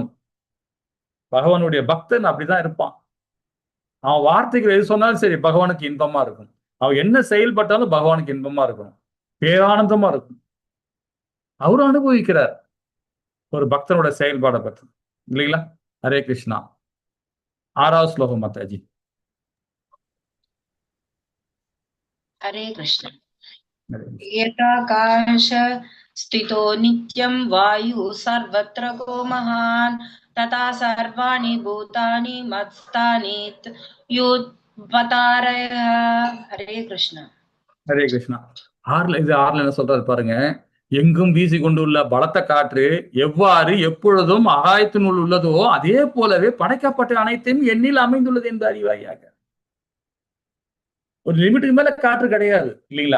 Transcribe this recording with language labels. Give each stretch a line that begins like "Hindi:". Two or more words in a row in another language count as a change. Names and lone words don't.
Tamil: பகவானுடைய பக்தன் அப்படிதான் இருப்பான். அவன் வார்த்தைகள் எது சொன்னாலும் சரி பகவானுக்கு இன்பமா இருக்கும். அவன் என்ன செயல்பட்டாலும் பகவானுக்கு இன்பமா இருக்கும், பேரானந்தமா இருக்கும். அவரும் அனுபவிக்கிறார் ஒரு பக்தனோட செயல்பாடை பற்றி, இல்லைங்களா? ஹரே கிருஷ்ணா. 6வது ஸ்லோகம் மாதாஜி.
Sanskrit: हरे कृष्ण। एकाकाश स्थितो नित्यं वायु सर्वत्र को महान् तथा सर्वाणि भूतानि मत्स्थानि युत्पतारयः। हरे कृष्ण।
Tamil: ஹரே கிருஷ்ணா. இது 6ல என்ன சொல்றாரு பாருங்க, எங்கும் வீசி கொண்டுள்ள பலத்த காற்று எவ்வாறு எப்பொழுதும் ஆகாயத்தினுள் உள்ளதோ அதே போலவே படைக்கப்பட்ட அனைத்தையும் எண்ணில் அமைந்துள்ளது என்று அறிவாயாக. ஒரு லிமிட்டுக்கு மேல காற்று கிடையாது, இல்லைங்களா?